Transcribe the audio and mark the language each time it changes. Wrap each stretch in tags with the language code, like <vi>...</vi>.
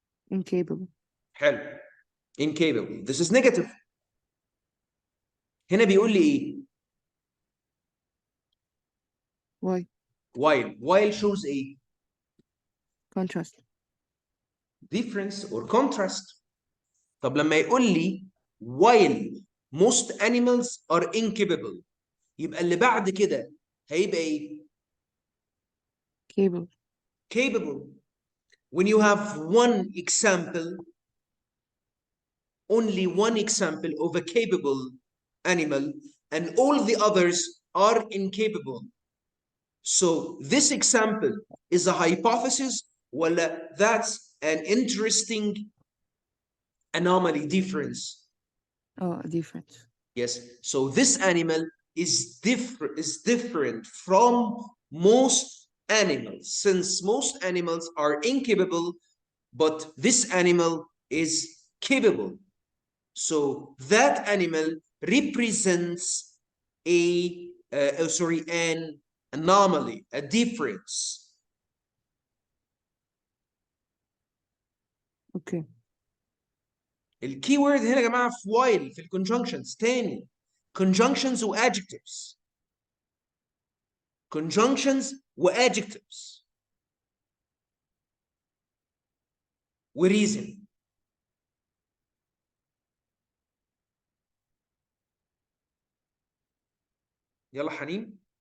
<en>Incapable.</en> <ar>حلو. incapable.</ar> <en>This is negative.</en> <ar>هنا بيقول لي ايه؟</ar> <en>Why? while shows</en> <ar>ايه؟</ar> <en>Contrast. difference or contrast.</en> <ar>طب لما يقول لي</ar> <en>while most animals are incapable،</en> <ar>يبقى اللي بعد كده هيبقى ايه؟</ar> <en>Capable. capable. When you have one example, only one example of a capable animal, and all the others are incapable. So this example is a hypothesis, well, that's an interesting anomaly difference. Oh, different. Yes. So this animal is different from most animals, since most animals are incapable, but this animal is capable. So that animal represents an anomaly, a difference. Okay.</en> <ar>الكي وورد هنا يا جماعه في while في الكونجنكشنز تاني.</ar> <en>conjunctions وadjectives. conjunctions وadjectives وريزن.</en> <ar>يلا حنين.</ar>